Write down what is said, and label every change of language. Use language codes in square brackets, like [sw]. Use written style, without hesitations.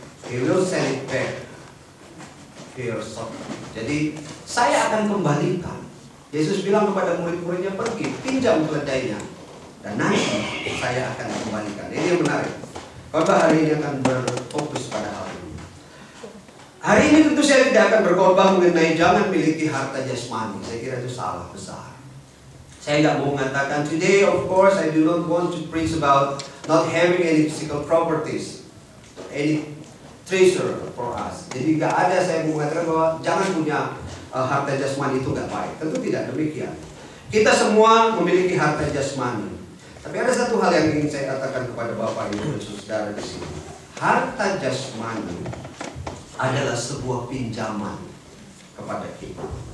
[en] He will send it back to your soul. [id] Jadi saya akan kembalikan. Yesus bilang kepada murid-muridnya, pergi, pinjam keledainya, dan nanti saya akan kembalikan. Ini yang menarik. Khotbah hari ini akan berfokus pada hal ini. Hari ini tentu saya tidak akan berkhotbah mengenai jangan miliki harta jasmani. Saya kira itu salah besar. Saya tidak mau mengatakan, [en] today of course I do not want to preach about not having any physical properties, any treasure for us. [id] Jadi nggak ada saya mau mengatakan bahwa jangan punya harta jasmani itu nggak baik. Tentu tidak demikian. Kita semua memiliki harta jasmani. Tapi ada satu hal yang ingin saya katakan kepada Bapak Ibu dan Saudara di sini. Harta jasmani adalah sebuah pinjaman kepada kita.